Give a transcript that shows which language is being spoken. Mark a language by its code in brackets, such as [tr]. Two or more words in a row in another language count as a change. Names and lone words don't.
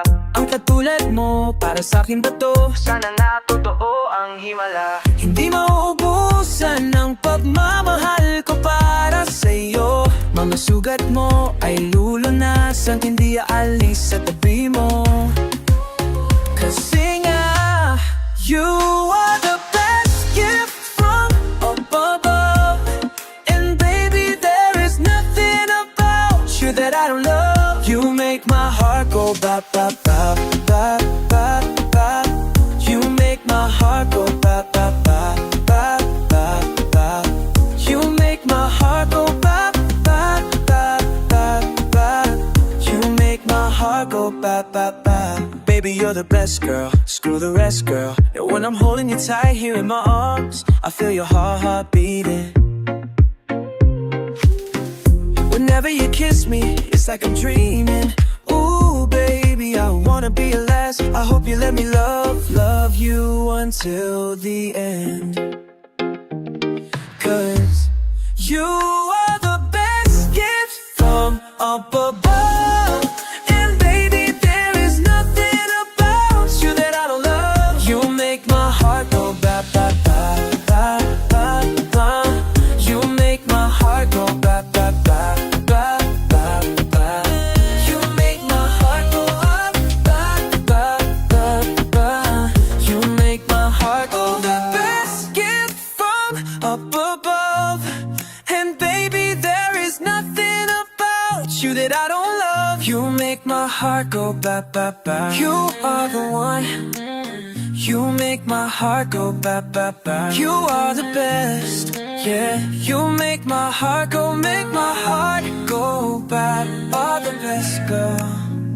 [tl] Ang katulad mo, para sa'kin ba to? Sana na totoo ang himala. Hindi mauubusan ng pagmamahal ko para sa'yo. Mga sugat mo ay lulunasan, hindi aalis sa tabi mo. Kasi nga, [en] you are the best gift from up above. And baby, there is nothing about you that I don't love. You make my heart go ba ba ba ba ba ba. You make my heart go ba ba ba ba ba ba. You make my heart go ba ba ba ba ba. You make my heart go ba ba ba. Baby, you're the best girl, screw the rest, girl. And when I'm holding you tight here in my arms, I feel your heart beating. Whenever you kiss me, it's like I'm dreaming. Ooh, baby, I wanna be your last. I hope you let me love you until the end. 'Cause you are the best gift from up above. And baby, there is nothing about you that I don't love. You make my heart go ba ba ba ba ba ba. You make my heart go ba ba ba ba ba ba. You make my heart go up ba ba ba ba. You make my heart go the best gift from up above. And baby, there is nothing about you that I don't love. You make my heart go ba ba ba. You are the one. You make my heart go ba ba ba. You are the best. Yeah, you make my heart go ba. Are the best girl.